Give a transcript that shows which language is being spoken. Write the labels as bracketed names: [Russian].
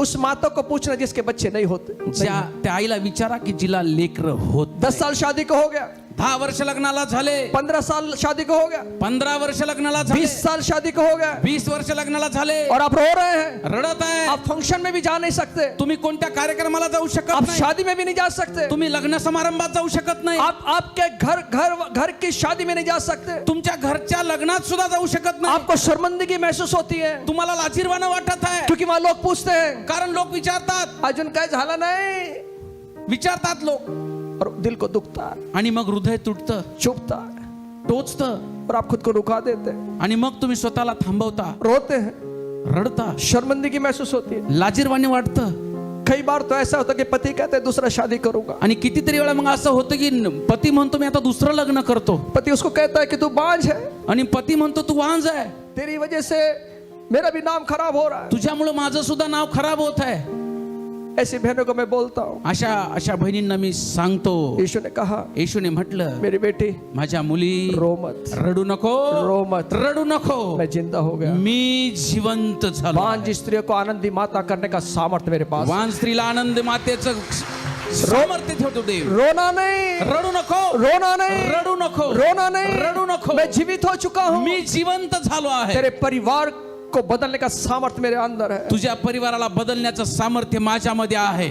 [Hindi] उस माता को पूछना जिसके बच्चे नहीं होते. [Marathi] त्या आईला विचारा की जिला लेकर होत [Hindi] 10 साल शादी को हो गया, [Marathi] 10 वर्ष लग्नाला झाले, [Hindi] 15 साल शादी को हो गया, [Marathi] 15 वर्ष लग्नाला झाले, [Hindi] 20 साल शादी को हो गया, [Marathi] 20 वर्ष लग्नाला झाले, [Hindi] और आप रो रहे हैं। [Marathi] रडत आहे, [Hindi] आप फंक्शन में भी जा नहीं सकते, [Marathi] तुम्ही कोणत्या कार्यक्रमाला जाऊ शकत [Hindi] आप [Marathi] नाही, [Hindi] शादी में भी नहीं जा सकते, [Marathi] तुम्ही लग्न समारंभात जाऊ शकत नाही, [Hindi] आप आपके घर की शादी में नहीं जा सकते, [Marathi] तुमच्या घरच्या लग्नात सुद्धा जाऊ शकत नाही, [Hindi] आपको शर्मिंदगी महसूस होती है, [Marathi] तुम्हाला लाजिरवाणं वाटत आहे, [Hindi] क्योंकि वहां लोग पूछते हैं [Marathi] कारण लोक विचारतात, अजून काय झालं नाही, विचारतात लोक, [Hindi] और दिल को दुखता है, [Marathi] आणि मग हृदय तुटतं, [Hindi] चुभता है, [Marathi] टोचतं, [Hindi] और आप खुद को रुका देते हैं, [Marathi] आणि मग तुम्ही स्वतःला थांबवता, [Hindi] रोते हैं, [Marathi] रडता, [Hindi] शर्मिंदगी महसूस होती है। [Marathi] लाजिरवाणी वाटतं, [Hindi] कई बार तो ऐसा होता कि पति कहते हैं दूसरा शादी करूंगा, [Marathi] आणि कितीतरी वेळा मग असं होतं की पती म्हणतो मी आता दुसरं लग्न करतो, [Hindi] पति उसको कहता है कि तू बांझ है, [Marathi] आणि पती म्हणतो तू वांज आहे, [Hindi] तेरी वजह से मेरा भी नाम खराब हो रहा है। [Marathi] तुझ्यामुळे माझं सुद्धा नाव खराब होत आहे। [Hindi] ऐसी बहनों को मैं बोलता हूँ, [Marathi] अशा बहिणींना मी सांगतो, [Hindi] यीशु ने कहा [Marathi] येशूने म्हटलं, [Hindi] मेरी बेटी [Marathi] माझ्या मुली [Hindi] रो मत, [Marathi] रडू नको, [Hindi] रो मत, [Marathi] रडू नको, [Hindi] मैं जिंदा हो गया। [Marathi] मी जिवंत झालो। [Hindi] बांझ स्त्रियों को आनंदी माता करने का सामर्थ्य मेरे पास है। [Marathi] वान स्त्रीला आनंद मातेचं सामर्थ्य ठेवतो देव। [Hindi] रोना नहीं, [Marathi] रडू नको, [Hindi] रोना नहीं, [Marathi] रडू नको, [Hindi] रोना नहीं, [Marathi] रडू नको, [Hindi] मैं जीवित हो चुका हूँ, [Marathi] मी जिवंत झालो आहे। [Hindi] तेरे परिवार को बदलने का सामर्थ्य मेरे अंदर है। [Marathi] तुझ्या परिवाराला बदलण्याचं सामर्थ्य माझ्यामध्ये आहे।